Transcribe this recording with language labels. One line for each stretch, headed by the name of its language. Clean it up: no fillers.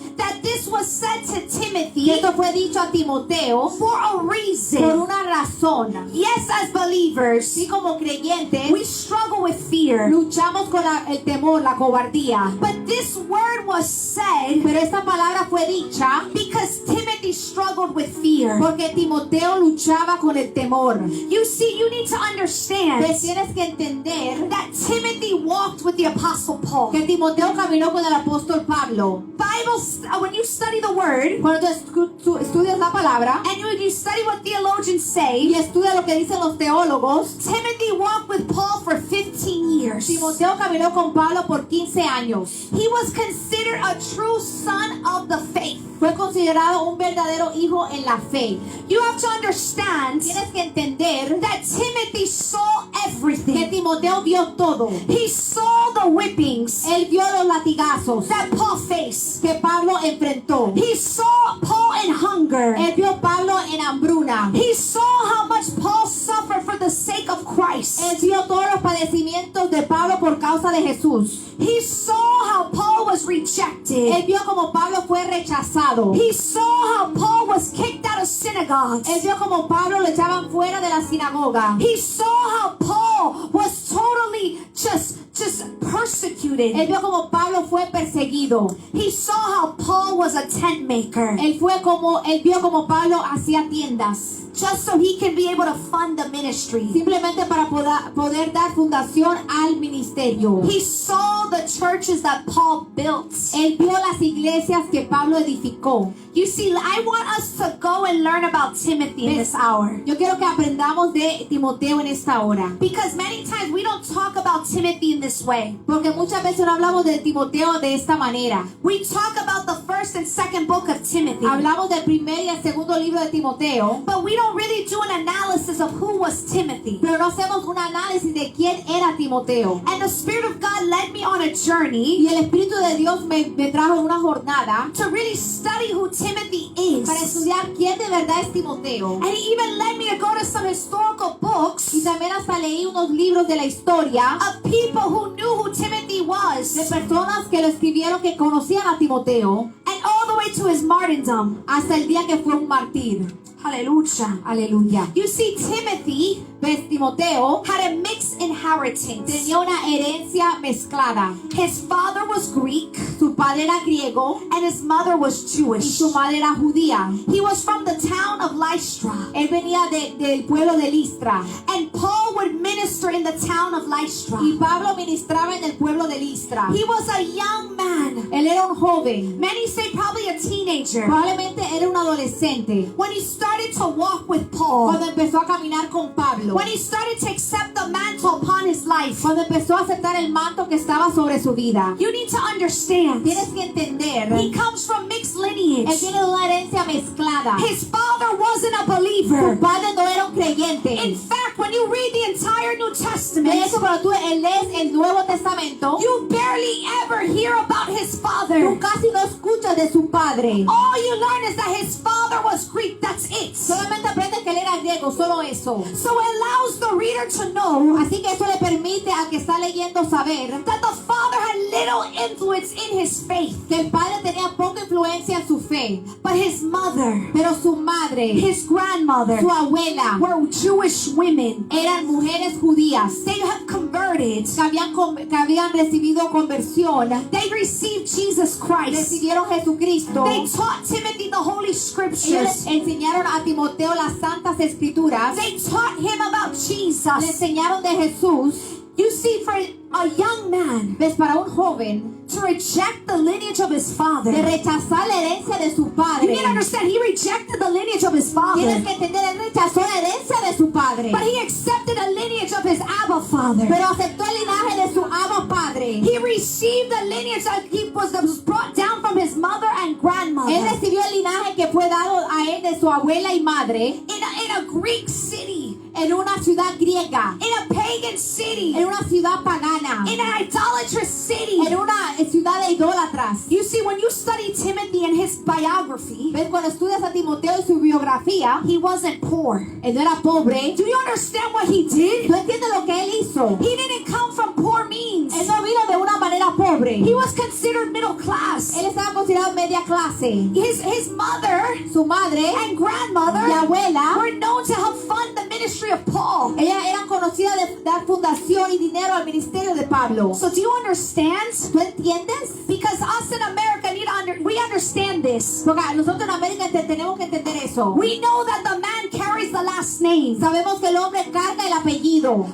English: that this was said to
Spanish: que
English: Timothy
Spanish: esto fue dicho a Timoteo
English: for a
Spanish: por
English: reason.
Spanish: una razón.
English: Yes, as believers,
Spanish: Y como creyentes
English: we struggle with fear.
Spanish: luchamos con el temor, la cobardía.
English: But this word was said
Spanish: Pero esta palabra fue dicha
English: because Timothy struggled with fear.
Spanish: porque Timoteo luchaba con el temor.
English: You see, you need to understand
Spanish: Te tienes que entender
English: that Timothy walked with the Apostle Paul.
Spanish: que Timoteo caminó con el apóstol Pablo.
English: When you study the word
Spanish: Cuando tú estudias la palabra
English: and when you study what theologians say,
Spanish: estudias lo que dicen los teólogos,
English: Timothy walked with Paul for 15 years.
Spanish: Timoteo caminó con Pablo por 15 años.
English: He was considered a true son of the faith.
Spanish: Fue considerado un verdadero hijo en la fe.
English: You have to understand
Spanish: Tienes que entender
English: that Timothy saw
Spanish: que
English: everything.
Spanish: Timoteo vio todo.
English: He saw the whippings
Spanish: Él vio los latigazos
English: that Paul faced.
Spanish: que Pablo enfrentó.
English: He saw Paul in hunger.
Spanish: Él vio Pablo en hambruna.
English: He saw how much Paul suffered for the sake of Christ.
Spanish: Él vio todos los padecimientos de Pablo por causa de Jesús.
English: He saw how Paul was rejected.
Spanish: Él vio como Pablo fue rechazado.
English: He saw how Paul was kicked out of synagogues.
Spanish: Él vio como Pablo lo echaban fuera de la sinagoga.
English: He saw how Paul was totally just persecuted.
Spanish: Él vio como Pablo fue perseguido.
English: He saw how Paul was a tent maker.
Spanish: Él vio como Pablo hacía tiendas.
English: just so he can be able to fund the ministry.
Spanish: simplemente para poder dar fundación al ministerio.
English: He saw the churches that Paul built.
Spanish: Él vio las iglesias que Pablo edificó.
English: You see, I want us to go and learn about Timothy in this hour.
Spanish: Yo quiero que aprendamos de Timoteo en esta hora.
English: Because many times we don't talk about Timothy in this way.
Spanish: Porque muchas veces no hablamos de Timoteo de esta manera.
English: We talk about the first and second book of Timothy.
Spanish: Hablamos del primer y el segundo libro de Timoteo.
English: But we don't really do an analysis of who was Timothy.
Spanish: Pero no hacemos un análisis de quién era Timoteo.
English: And the Spirit of God led me on a journey
Spanish: Y el Espíritu de Dios me trajo en una jornada
English: to really study who Timothy is.
Spanish: para estudiar quién de verdad es Timoteo.
English: And he even led me to go to some historical books
Spanish: Y también hasta leí unos libros de la historia
English: of people who knew who Timothy
Spanish: de
English: was.
Spanish: personas que lo escribieron que conocían a Timoteo
English: And all the way to his martyrdom.
Spanish: hasta el día que fue un mártir.
English: Hallelujah.
Spanish: Aleluya.
English: You see, Timothy
Spanish: Pues Timoteo
English: had a mixed inheritance.
Spanish: tenía una herencia mezclada.
English: His father was Greek
Spanish: Su padre era griego
English: and his mother was
Spanish: y
English: Jewish.
Spanish: su madre era judía.
English: He was from the town of Lystra.
Spanish: Él venía del pueblo de Listra.
English: And Paul would minister in the town of Lystra.
Spanish: Y Pablo ministraba en el pueblo de Listra.
English: He was a young man.
Spanish: Él era un joven.
English: Many say probably a teenager.
Spanish: Probablemente era un adolescente.
English: When he started to walk with Paul.
Spanish: Cuando empezó a caminar con Pablo.
English: When he started to accept the mantle upon his life.
Spanish: Cuando empezó a aceptar el manto que estaba sobre su vida.
English: You need to understand.
Spanish: Tienes que entender.
English: He comes from mixed
Spanish: Él
English: lineage.
Spanish: tiene una herencia mezclada.
English: His father wasn't a
Spanish: Su
English: believer.
Spanish: padre no era un creyente.
English: In fact, when you read the entire New
Spanish: De
English: Testament,
Spanish: hecho, cuando tú lees el Nuevo Testamento,
English: you barely ever hear about his father.
Spanish: tú casi no escuchas de su padre.
English: All you learn is that his father was Greek. That's it.
Spanish: Solamente aprendes que él era griego, solo eso.
English: So it allows the reader to know
Spanish: Así que eso le permite al que está leyendo saber
English: that the father had little influence in his faith.
Spanish: que el padre tenía poca influencia en su fe,
English: But his mother,
Spanish: pero su madre,
English: his grandmother,
Spanish: su abuela,
English: were Jewish women.
Spanish: eran mujeres judías
English: They have converted.
Spanish: que habían recibido conversión,
English: They received Jesus Christ.
Spanish: recibieron Jesucristo.
English: They taught Timothy the Holy
Spanish: Ellos
English: Scriptures.
Spanish: le enseñaron a Timoteo las santas escrituras,
English: They taught him about
Spanish: le
English: Jesus.
Spanish: enseñaron de Jesús.
English: You see, for a young man
Spanish: Ves, para un joven
English: to reject the lineage of his father,
Spanish: de rechazar la herencia de su
English: you
Spanish: padre,
English: need to understand, he rejected the lineage of his father,
Spanish: tienes que entender, él rechazó la herencia de su padre,
English: but he accepted a lineage of his Abba father.
Spanish: pero aceptó el linaje de su Abba padre.
English: He received the lineage that was brought down from his mother and
Spanish: Él
English: grandmother
Spanish: recibió el linaje que fue dado a él de su abuela y madre
English: in a Greek city,
Spanish: en una ciudad griega,
English: in a pagan city,
Spanish: en una ciudad pagana,
English: in an idolatrous city.
Spanish: en una ciudad de idólatras.
English: You see, when you study Timothy and his biography,
Spanish: ¿Ves? Cuando estudias a Timoteo y su biografía,
English: he wasn't poor.
Spanish: él no era pobre.
English: Do you understand what he did?
Spanish: ¿Tú entiendes lo que él hizo?
English: He didn't come from poor means.
Spanish: Él no vino de una manera pobre.
English: He was considered middle class.
Spanish: Él estaba considerado media clase.
English: His mother
Spanish: Su madre
English: and grandmother
Spanish: y abuela,
English: were known to help fund the ministry of Paul.
Spanish: ellas eran conocidas de dar fundación y dinero al ministerio de Pablo.
English: So do you understand?
Spanish: ¿Tú entiendes?
English: Because us in America we understand this.
Spanish: Porque nosotros en América tenemos que entender eso.
English: We know that the man carries the last name.
Spanish: Sabemos que el hombre carga el apellido.